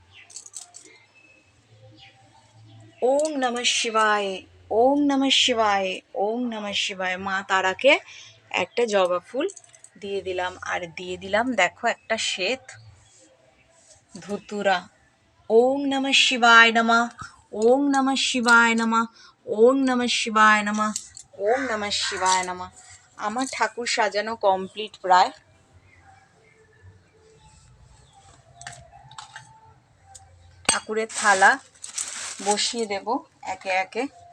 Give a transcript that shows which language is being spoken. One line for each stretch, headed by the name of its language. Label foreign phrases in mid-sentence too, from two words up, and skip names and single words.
Sanskrit: ওম নমঃ শিবায়, ওম নমঃ শিবায়, ওম নমঃ শিবায়।
Bangla: মা তারাকে একটা জবা ফুল দিয়ে দিলাম, আর দিয়ে দিলাম দেখো একটা শ্বেত ধুতুরা।
Sanskrit: ওম নমঃ শিবায় নমঃ, ওম নমঃ শিবায় নমঃ, ওম নমঃ শিবায় নমঃ, ওম নমঃ শিবায় নমঃ।
Bangla: আমার ঠাকুর সাজানো কমপ্লিট প্রায়। ঠাকুরের থালা বসিয়ে দেব একে একে।